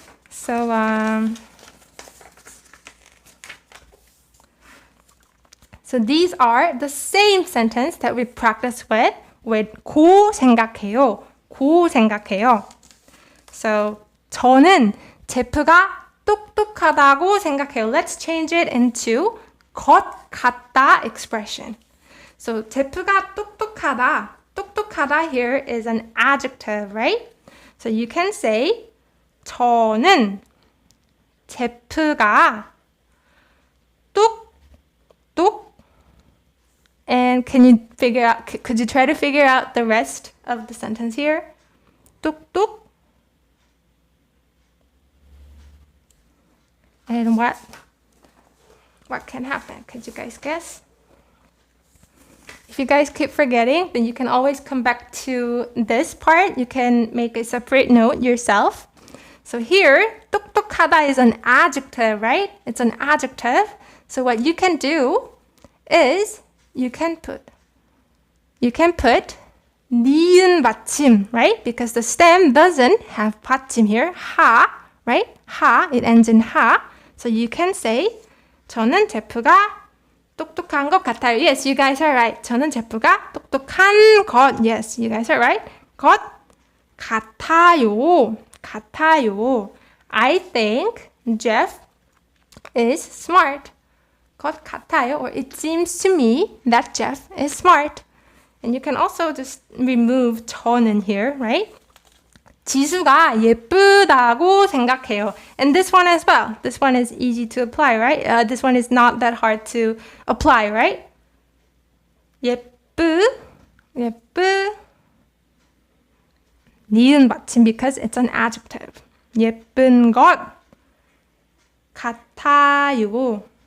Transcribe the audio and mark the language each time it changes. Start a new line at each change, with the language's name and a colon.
English: So these are the same sentence that we practiced with 고 생각해요.
Korean: 고 생각해요. So 저는 제프가 똑똑하다고 생각해요.
English: Let's change it into 것 같다 expression.
Korean: So 제프가 똑똑하다.
English: 똑똑하다 here is an adjective, right? So you can say
Korean: 저는 제프가 똑똑.
English: And can you figure out, could you try to figure out the rest of the sentence here?
Korean: 똑똑.
English: And what can happen? Could you guys guess? If you guys keep forgetting, then you can always come back to this part. You can make a separate note yourself. So here, 똑똑하다 is an adjective, right? It's an adjective. So what you can do is you can put 니은 받침, right? Because the stem doesn't have 받침 here. 하, right? 하, it ends in 하. So you can say
Korean: 저는 제프가 똑똑한 것 같아요.
English: Yes, you guys are right.
Korean: 저는 제프가 똑똑한 것.
English: Yes, you guys are right.
Korean: 것 같아요. 같아요.
English: I think Jeff is smart.
Korean: 것 같아요.
English: Or it seems to me that Jeff is smart. And you can also just remove 저는 here, right?
Korean: 지수가 예쁘다고 생각해요.
English: And this one as well. This one is easy to apply, right? This one is not that hard to apply, right?
Korean: 예쁘.
English: 니은 받침 because it's an adjective.
Korean: 예쁜 것 같아요.